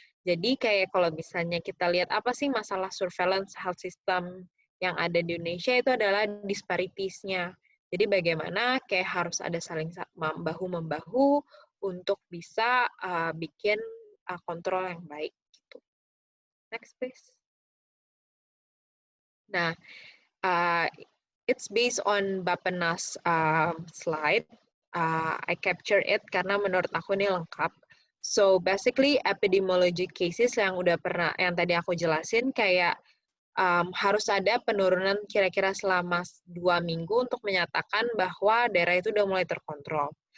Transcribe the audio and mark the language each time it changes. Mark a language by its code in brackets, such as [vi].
[id] Jadi kayak kalau misalnya kita lihat apa sih masalah surveillance health system yang ada di Indonesia, itu adalah disparities-nya. Jadi bagaimana kayak harus ada saling bahu-membahu untuk bisa bikin kontrol yang baik. Gitu. [en] Next, please. Nah, it's based on Bapenas slide. I capture it [id] karena menurut aku ini lengkap. [en] So basically [id] epidemiology cases yang tadi aku jelasin kayak harus ada penurunan kira-kira selama 2 minggu untuk menyatakan bahwa daerah itu udah mulai terkontrol.